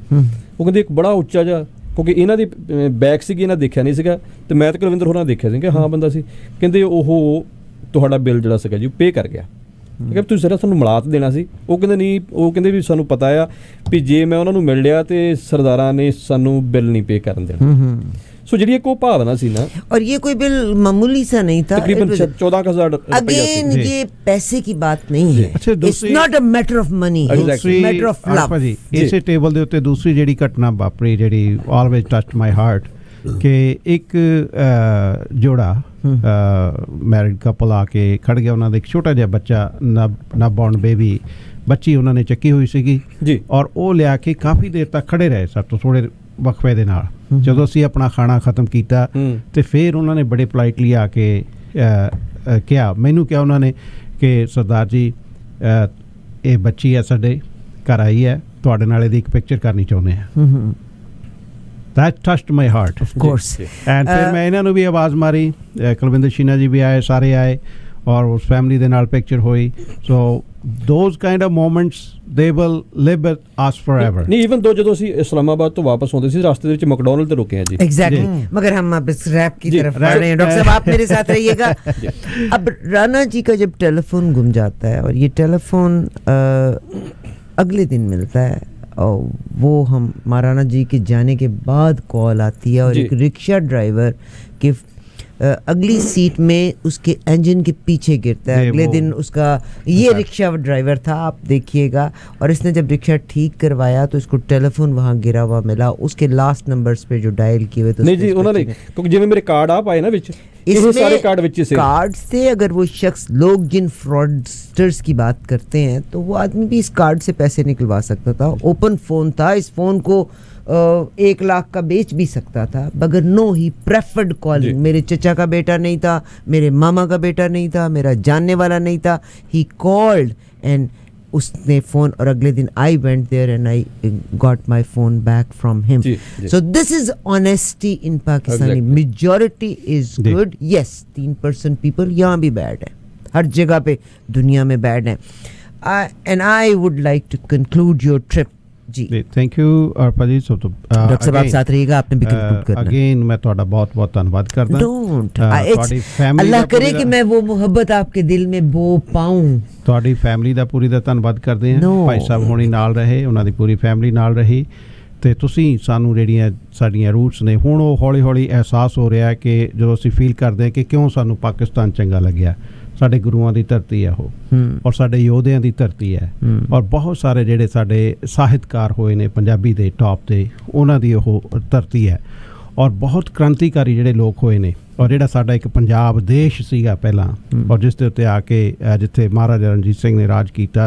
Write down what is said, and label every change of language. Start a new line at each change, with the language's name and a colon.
Punjabi: ਉਹ ਕਹਿੰਦੇ ਇੱਕ ਬੜਾ ਉੱਚਾ ਜਿਹਾ, ਕਿਉਂਕਿ ਇਹਨਾਂ ਦੀ ਬੈਕ ਸੀਗੀ, ਇਹਨਾਂ ਦੇਖਿਆ ਨਹੀਂ ਸੀਗਾ ਤੇ ਮੈਂ ਤੇ ਕੁਲਵਿੰਦਰ ਹੋਰਾਂ ਦੇਖਿਆ ਸੀ ਕਿ ਹਾਂ ਬੰਦਾ ਸੀ। ਕਹਿੰਦੇ ਉਹ ਤੁਹਾਡਾ ਬਿੱਲ ਜਿਹੜਾ ਸੀਗਾ ਜੀ ਉਹ ਪੇ ਕਰ ਗਿਆ। ਕਿ ਤੁਸੀਂ ਜ਼ਰਾ ਸਾਨੂੰ ਮਿਲਾਤ ਦੇਣਾ ਸੀ। ਉਹ ਕਹਿੰਦੇ ਨਹੀਂ, ਉਹ ਕਹਿੰਦੇ ਵੀ ਸਾਨੂੰ ਪਤਾ ਆ ਵੀ ਜੇ ਮੈਂ ਉਹਨਾਂ ਨੂੰ ਮਿਲ ਲਿਆ ਤੇ ਸਰਦਾਰਾਂ ਨੇ ਸਾਨੂੰ ਬਿੱਲ नहीं पे ਕਰਨ ਦੇਣਾ। ਸੋ ਜਿਹੜੀ ਇੱਕ ਉਹ ਭਾਵਨਾ ਸੀ ਨਾ,
Hindi: और ये कोई बिल मामूली सा नहीं था, तकरीबन 14,000 अगेन ये पैसे की बात नहीं है। अच्छा,
English: It's not a matter of money, it's a matter of love।
Punjabi: ਇਸੇ ਟੇਬਲ ਦੇ ਉੱਤੇ ਦੂਸਰੀ ਜਿਹੜੀ ਘਟਨਾ ਵਾਪਰੀ ਜਿਹੜੀ
English: always touched my heart
Punjabi: ਕਿ ਇੱਕ ਜੋੜਾ ਮੈਰਿਡ ਕਪਲ ਆ ਕੇ ਖੜ ਗਿਆ, ਉਹਨਾਂ ਦਾ ਇੱਕ ਛੋਟਾ ਜਿਹਾ ਬੱਚਾ ਨਾ ਬੌਰਨ ਬੇਬੀ ਬੱਚੀ ਉਹਨਾਂ ਨੇ ਚੱਕੀ ਹੋਈ ਸੀਗੀ ਜੀ, ਔਰ ਉਹ ਲਿਆ ਕੇ ਕਾਫੀ ਦੇਰ ਤੱਕ ਖੜੇ ਰਹੇ ਸਾਡੇ ਤੋਂ ਥੋੜੇ ਵਕਫੇ ਦੇ ਨਾਲ। ਜਦੋਂ ਅਸੀਂ ਆਪਣਾ ਖਾਣਾ ਖਤਮ ਕੀਤਾ ਤੇ ਫਿਰ ਉਹਨਾਂ ਨੇ ਬੜੇ ਪੋਲਾਈਟਲੀ ਆ ਕੇ ਕਿਹਾ, ਮੈਨੂੰ ਕਿਹਾ ਉਹਨਾਂ ਨੇ ਕਿ ਸਰਦਾਰ ਜੀ ਇਹ ਬੱਚੀ ਹੈ ਸਾਡੇ ਘਰ ਆਈ ਹੈ, ਤੁਹਾਡੇ ਨਾਲ ਇਹਦੀ ਇੱਕ ਪਿਕਚਰ ਕਰਨੀ ਚਾਹੁੰਦੇ ਹਾਂ।
English: That touched my heart, of course।
Hindi: and फिर मैं इन्होंने भी आवाज़ मारी, कुलविंदर शीना जी भी आए, सारे आए और उस फैमिली
Punjabi: दे नाल
Hindi: पिक्चर हुई।
English: So those kind of moments they will live with us forever।
Punjabi: नहीं, even दो ਜਦੋਂ ਅਸੀਂ इस्लामाबाद ਤੋਂ ਵਾਪਸ ਆਉਂਦੇ ਸੀ ਰਾਸਤੇ ਦੇ ਵਿੱਚ मैकडॉनल्ड ਤੇ
Hindi: रुके हैं जी।
English: Exactly।
Hindi: मगर हम अब इस रैप की तरफ बढ़ रहे हैं। डॉक्टर साहब आप मेरे साथ रहिएगा। अब राणा जी का जब टेलीफोन गुम जाता है और ये टेलीफोन अगले दिन मिलता है और वो हम महाराणा जी के जाने के बाद कॉल आती है और एक रिक्शा ड्राइवर के अगली सीट में उसके इंजन के पीछे गिरता है। अगले दिन उसका ये रिक्शा ड्राइवर था, आप देखिएगा। और इसने जब रिक्शा ठीक करवाया तो इसको टेलीफोन वहाँ गिरा हुआ मिला, उसके लास्ट नंबर्स पे जो डायल किए हुए थे नहीं जी उन्होंने, क्योंकि
Punjabi: जिਵੇਂ ਮੇਰੇ ਕਾਰਡ ਆ ਪਾਏ ਨਾ ਵਿੱਚ
Hindi: इसमें सारे कार्ड ਵਿੱਚ से कार्ड से अगर वो शख्स, लोग जिन फ्रॉडस्टर्स की बात करते हैं तो वो आदमी भी इस कार्ड से पैसे निकलवा सकता था। ओपन फ़ोन था, इस फ़ोन को 1 लाख का बेच भी सकता था, मगर
English: No he preferred calling.
Hindi: मेरे चचा का बेटा नहीं था, मेरे मामा का बेटा नहीं था, मेरा जानने वाला नहीं था।
English: he called and
Hindi: उसने फ़ोन, और अगले दिन
English: I went there and I got my phone back from him. So this is honesty in Pakistani. Majority is good, yes 3% people
Hindi: यहाँ भी बैड है, हर जगह पे दुनिया में बैड हैं।
English: And I would like to conclude your trip जी। Thank you Arpa ji. So तो
Hindi: doctor साहब आप साथ रहिएगा, आपने भी कंक्लूड करना।
Punjabi: अगेन मैं ਤੁਹਾਡਾ ਬਹੁਤ ਧੰਨਵਾਦ ਕਰਦਾ।
Hindi: डोंट, अल्लाह करे कि मैं वो मोहब्बत आपके दिल में बो पाऊं।
Punjabi: ਤੁਹਾਡੀ ਫੈਮਿਲੀ ਦਾ ਪੂਰੀ ਦਾ ਧੰਨਵਾਦ ਕਰਦੇ ਹਾਂ। ਭਾਈ ਸਾਹਿਬ ਹੋਣੀ ਨਾਲ ਰਹੇ, ਉਹਨਾਂ ਦੀ ਪੂਰੀ ਫੈਮਿਲੀ ਨਾਲ ਰਹੀ। ਤੇ ਤੁਸੀਂ ਸਾਨੂੰ ਜਿਹੜੀਆਂ ਸਾਡੀਆਂ ਰੂਟਸ ਨੇ ਹੁਣ ਉਹ ਹੌਲੀ ਹੌਲੀ ਅਹਿਸਾਸ ਹੋ ਰਿਹਾ ਕਿ ਜਦੋਂ ਅਸੀਂ ਫੀਲ ਕਰਦੇ ਹਾਂ ਕਿ ਕਿਉਂ ਸਾਨੂੰ ਪਾਕਿਸਤਾਨ ਚੰਗਾ ਲੱਗਿਆ। ਸਾਡੇ ਗੁਰੂਆਂ ਦੀ ਧਰਤੀ ਹੈ ਉਹ, ਔਰ ਸਾਡੇ ਯੋਧਿਆਂ ਦੀ ਧਰਤੀ ਹੈ, ਔਰ ਬਹੁਤ ਸਾਰੇ ਜਿਹੜੇ ਸਾਡੇ ਸਾਹਿਤਕਾਰ ਹੋਏ ਨੇ ਪੰਜਾਬੀ ਦੇ ਟੌਪ 'ਤੇ, ਉਹਨਾਂ ਦੀ ਉਹ ਧਰਤੀ ਹੈ, ਔਰ ਬਹੁਤ ਕ੍ਰਾਂਤੀਕਾਰੀ ਜਿਹੜੇ ਲੋਕ ਹੋਏ ਨੇ, ਔਰ ਜਿਹੜਾ ਸਾਡਾ ਇੱਕ ਪੰਜਾਬ ਦੇਸ਼ ਸੀਗਾ ਪਹਿਲਾਂ, ਔਰ ਜਿਸ ਦੇ ਉੱਤੇ ਆ ਕੇ ਜਿੱਥੇ ਮਹਾਰਾਜਾ ਰਣਜੀਤ ਸਿੰਘ ਨੇ ਰਾਜ ਕੀਤਾ।